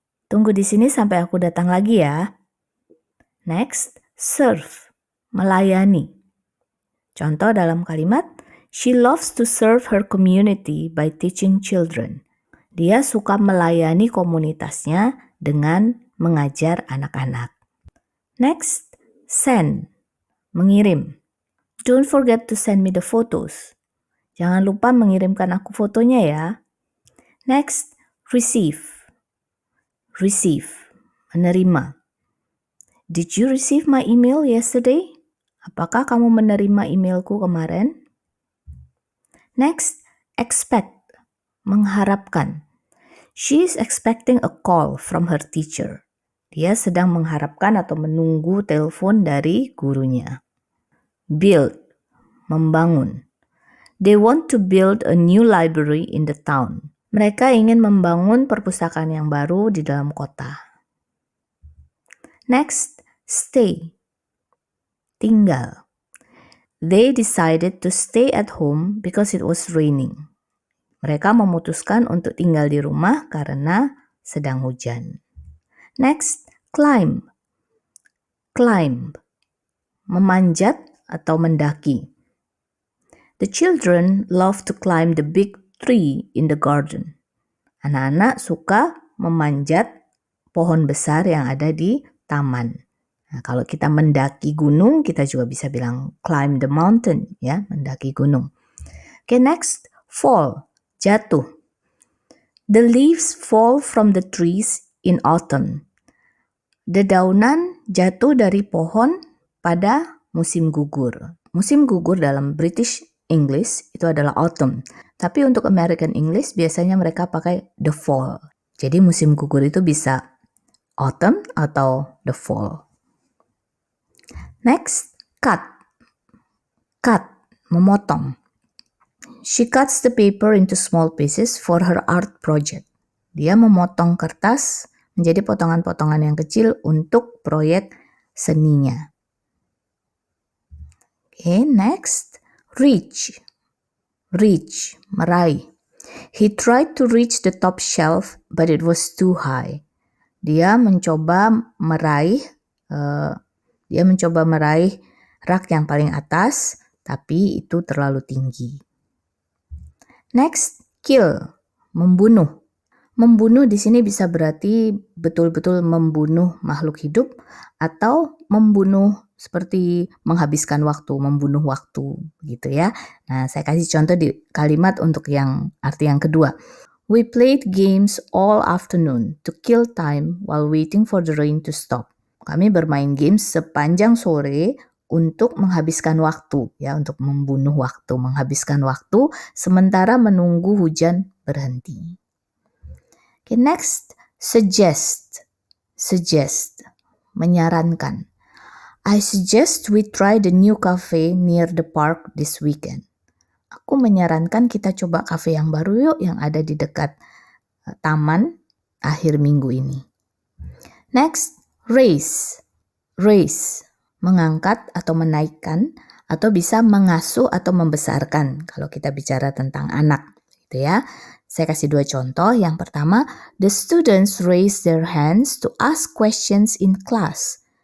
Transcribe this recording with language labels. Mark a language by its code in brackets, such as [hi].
[id] Tunggu di sini sampai aku datang lagi ya. [en] Next, serve, [id] melayani. Contoh dalam kalimat, [en] she loves to serve her community by teaching children. [id] Dia suka melayani komunitasnya dengan mengajar anak-anak. [en] Next, send, mengirim. Don't forget to send me the photos. [id] Jangan lupa mengirimkan aku fotonya ya. [en] Next, receive. Receive, menerima. Did you receive my email yesterday? [id] Apakah kamu menerima emailku kemarin? [en] Next, expect, mengharapkan. She is expecting a call from her teacher. [id] Dia sedang mengharapkan atau menunggu telepon dari gurunya. [en] Build, membangun. They want to build a new library in the town. [id] Mereka ingin membangun perpustakaan yang baru di dalam kota. [en] Next, stay, tinggal. They decided to stay at home because it was raining. [id] Mereka memutuskan untuk tinggal di rumah karena sedang hujan. [en] Next, climb. Climb, memanjat atau mendaki. The children love to climb the big tree in the garden. [id] Anak-anak suka memanjat pohon besar yang ada di taman. Nah, kalau kita mendaki gunung, kita juga bisa bilang [en] climb the mountain, [id] ya, mendaki gunung. [en] Okay, next, fall, jatuh. The leaves fall from the trees in autumn. [id] Dedaunan jatuh dari pohon pada musim gugur. Musim gugur dalam British English itu adalah autumn. Tapi untuk American English biasanya mereka pakai the fall. Jadi musim gugur itu bisa autumn atau the fall. [en] Next, cut. Cut, memotong. She cuts the paper into small pieces for her art project. [id] Dia memotong kertas menjadi potongan-potongan yang kecil untuk proyek seninya. [en] Okay, next, reach. Reach, meraih. He tried to reach the top shelf, but it was too high. [id] Dia mencoba meraih rak yang paling atas, tapi itu terlalu tinggi. [en] Next, kill, [id] membunuh. Membunuh di sini bisa berarti betul-betul membunuh makhluk hidup atau membunuh seperti menghabiskan waktu, membunuh waktu gitu ya. Nah, saya kasih contoh di kalimat untuk yang arti yang kedua. [en] We played games all afternoon to kill time while waiting for the rain to stop. [id] Kami bermain games sepanjang sore untuk menghabiskan waktu, ya, untuk membunuh waktu, menghabiskan waktu sementara menunggu hujan berhenti. [en] Okay, next, suggest. Suggest, menyarankan. I suggest we try the new cafe near the park this weekend. [id] Aku menyarankan kita coba kafe yang baru yuk, yang ada di dekat taman akhir minggu ini. [en] Next, raise. Raise, [id] mengangkat atau menaikkan, atau bisa mengasuh atau membesarkan kalau kita bicara tentang anak, gitu ya. Saya kasih 2 contoh. Yang pertama, [en] the students raise their hands to ask questions in class.